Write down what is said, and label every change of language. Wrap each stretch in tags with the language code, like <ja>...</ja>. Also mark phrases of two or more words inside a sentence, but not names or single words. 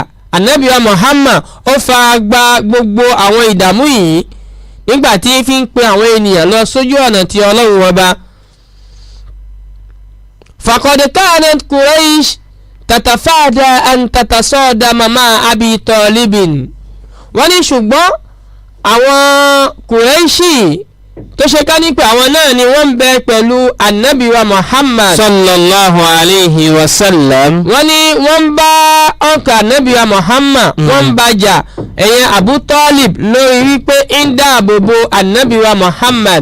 <yo>ànábì wa Muhammad ó fara gba gbogbo àwọn ìdààmú yìí nígbà tí fi ń pe àwọn ènìyàn lọ sójú ọ̀nà ti ọlọ́run ọba.</yo> <ar>فقد كانت قريش تتفادى أن تتصادم مع أبي طالب.</ar> <yo>wọ́n ní ṣùgbọ́n àwọn Qurayshi tó ṣe ká ní pé àwọn náà ni wọ́n ń bẹ pẹ̀lú Ànábì wa Muhammad</yo> <ar>صلى الله عليه وسلم.</ar> <yo>wọ́n ní wọ́n ń bá ọkọ̀ Ànábì wa Muhammad wọ́n ń bàjà ẹ̀yẹn Abu Talib lórí wípé ń dáàbò bo Ànábì wa Muhammad</yo>